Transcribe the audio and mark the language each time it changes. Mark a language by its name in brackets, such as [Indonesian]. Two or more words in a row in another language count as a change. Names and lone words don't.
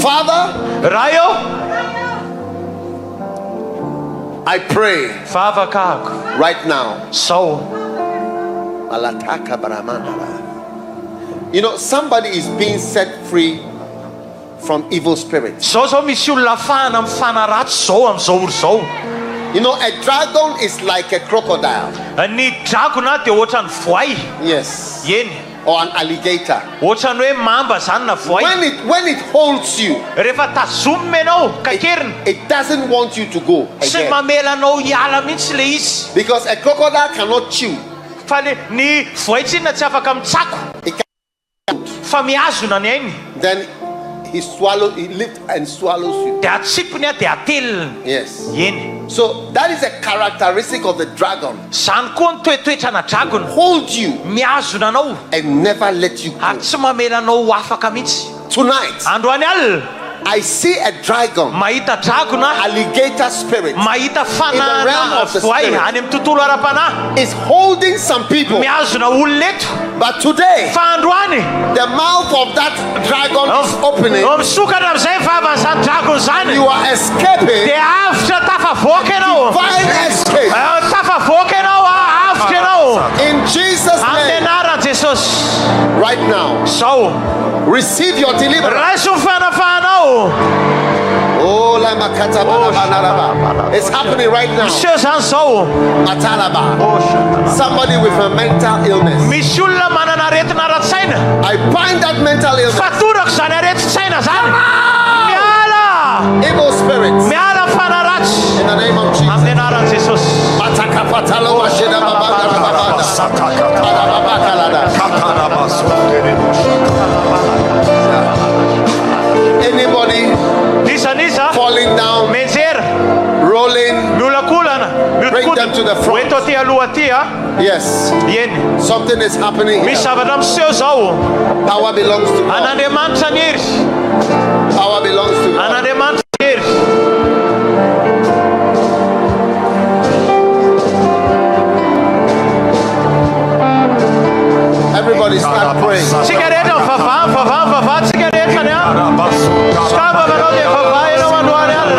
[English] Father, I pray right now. You know, somebody is being set free from evil spirits. You know, a dragon is like a crocodile. [Malagasy] Ny dragona dia ohatran'ny voay. [English] Yes. [Malagasy] Eny. [English] Or an alligator. [Malagasy] Ohatran'ny hoe mamba zany na voay. [English] When it holds you, [Malagasy] rehefa tazomina ianao kakeriny, [English] it doesn't want you to go [Malagasy] sy [English] again. [Malagasy] mamela anao hiala mihitsy le izy. [English] Because a crocodile cannot chew. [Malagasy] Fa ny voay tsinona tsy afaka mitsako. Fa miazona ny ainy. [English] Then he lifts and swallows you. [Malagasy] Dia atsipony dia ateliny. [English] Yes. [Malagasy] Eny. [English] So that is a characteristic of the dragon. [Malagasy] Zany koa ny toetoetrana dragon. [English] Hold you [Malagasy] miazona anao [English] and never let you go. [Malagasy] Ary tsy mamela anao afaka mihitsy. [English] Tonight, [Malagasy] androany alina, [English] I see a dragon, [Malagasy] mahita dragona, [English] alligator spirit, [Malagasy] mahita [English] in the realm [Malagasy] fanana [English] of the [Malagasy] voay [English] spirit, [Malagasy] any amin'ny tontolo ara-panahy, [English] is holding some people. [Malagasy] miazona olona eto. [English] But today, [Malagasy] Fa androany, [English] the mouth of that dragon is opening. [Malagasy] misokatra amin'izay vavan'izany dragon zany. [English] You are escaping. [Malagasy] Dia avitra tafavoaka ianao. [English] Divine escape. [Malagasy] Tafavoaka ianao, avitra ianao. [English] In Jesus' [Malagasy] Amin'ny [English] name, [Malagasy] anaran'i Jesosy. [English] right now, [Malagasy] Sao, [English] receive your deliverance. [Malagasy] raiso ny fanafahanao. Oh, lama katabana banaraba. [English] It's happening right now. [Malagasy] Miseo zany sao. Matalaba. [English] Somebody with a mental illness. [Malagasy] Misy olona manana aretina ara-tsaina. [English] I bind that mental illness. [Malagasy] Fatorako zany areti-tsaina zany. Miala! [English] Evil spirits. [Malagasy] Miala ny fanaratsy. [English] In the name of Jesus. [Malagasy] Amin'ny anaran'i Jesosy. Matakapatalo washida babanda babanda. [English] Anybody [Malagasy] Nisa [English] falling down, [Malagasy] menjery [English] rolling, [Malagasy] miolakolana [English] bring them to the front. [Malagasy] eto aty aloha aty a. [English] Yes, [Malagasy] Eny. [English] something is happening [Malagasy] Misy [English] here. [Malagasy] zavatra miseho zao. [English] Power belongs to God. [Malagasy] An'Andriamanitra ny hery. [English] Power belongs to God. [Malagasy] An'Andriamanitra ny hery. [English] Everybody start praying. [Malagasy] Tsika rehetra mivavaha tsika rehetra ny a. Skava manao dia vavaha ianao androany alina.